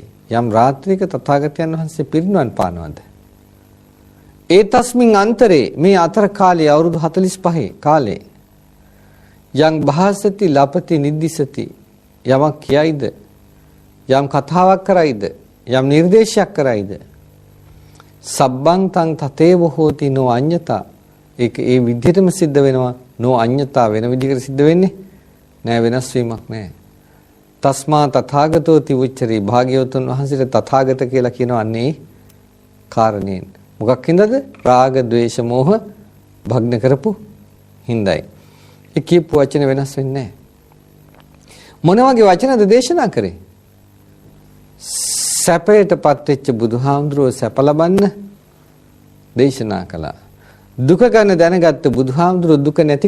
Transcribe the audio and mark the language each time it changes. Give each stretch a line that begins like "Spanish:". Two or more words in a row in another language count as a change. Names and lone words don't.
Sinhala: යම් රාත්‍රියක තථාගතයන් වහන්සේ පිරිනුවන් පානවාද? ඒ
Pali: තස්මින් අන්තරේ
Sinhala: මේ අතර කාලයේ අවුරුදු 45 කාලේ යම්
Pali: භාසති ලපති නිද්දිසති
Sinhala: යමක් කියයිද යම් කතාවක් කරයිද යම් නිර්දේශයක් කරයිද
Pali: සබ්බං තං තතේව හෝති නෝ අඤ්ඤතා
Sinhala: ඒක ඒ විදිහටම සිද්ධ වෙනවා
Pali: නෝ අඤ්ඤතා
Sinhala: වෙන විදිහකට සිද්ධ වෙන්නේ නෑ වෙනස් වීමක් නෑ
Pali: තස්මා තථාගතෝ තිවුච්චරි
Sinhala: භාග්‍යවතුන් වහන්සේට තථාගත කියලා කියනවා අන්නේ කාරණේන් මොකක් හින්දාද රාග ద్వේෂ මෝහ භග්න කරපු හින්දායි ඒ කියපු වචන වෙනස් වෙන්නේ නැහැ මොන වගේ වචනද දේශනා කරේ සැපයටපත් වෙච්ච බුදුහාමුදුරුවෝ සැප ලබන්න දේශනා කළා දුක ගැන දැනගත්ත බුදුහාමුදුරුවෝ දුක නැති